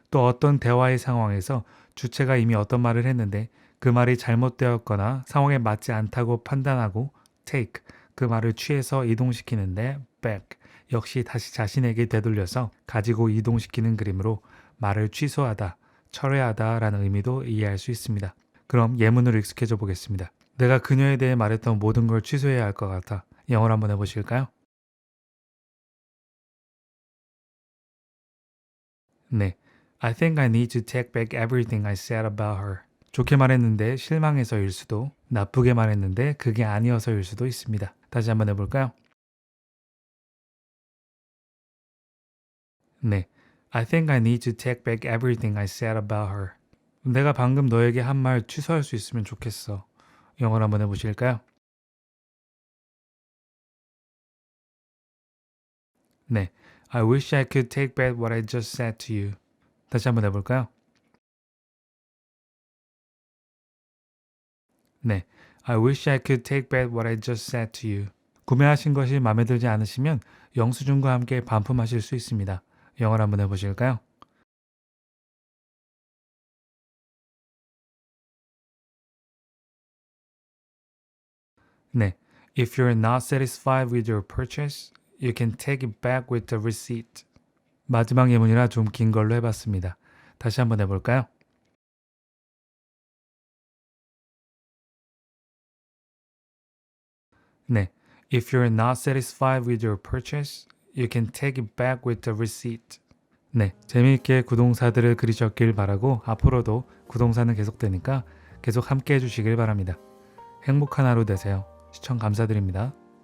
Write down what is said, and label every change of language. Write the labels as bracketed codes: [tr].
[ko] 또 어떤 대화의 상황에서 주체가 이미 어떤 말을 했는데 그 말이 잘못되었거나 상황에 맞지 않다고 판단하고 take, 그 말을 취해서 이동시키는데 back, 역시 다시 자신에게 되돌려서 가지고 이동시키는 그림으로 말을 취소하다, 철회하다라는 의미도 이해할 수 있습니다. 그럼 예문으로 익숙해져 보겠습니다. 내가 그녀에 대해 말했던 모든 걸 취소해야 할 것 같아. 영어로 한번 해보실까요? 네. [en] I think I need to take back everything I said about her. [ko] 좋게 말했는데 실망해서일 수도, 나쁘게 말했는데 그게 아니어서일 수도 있습니다. 다시 한번 해볼까요? 네. [en] I think I need to take back everything I said about her. [ko] 내가 방금 너에게 한 말 취소할 수 있으면 좋겠어. 영어로 한번 해보실까요? 네. [en] I wish I could take back what I just said to you. [ko] 다시 한번 해볼까요? 네. [en] I wish I could take back what I just said to you. [ko] 구매하신 것이 마음에 들지 않으시면 영수증과 함께 반품하실 수 있습니다. 영어로 한번 해보실까요? 네. [en] If you're not satisfied with your purchase, you can take it back with the receipt. [ko] 마지막 예문이라 좀 긴 걸로 해봤습니다. 다시 한번 해볼까요? 네. [en] If you're not satisfied with your purchase, you can take it back with the receipt. [ko] 네. 재미있게 구동사들을 그리셨길 바라고 앞으로도 구동사는 계속되니까 계속 함께 해주시길 바랍니다. 행복한 하루 되세요. 시청 감사드립니다.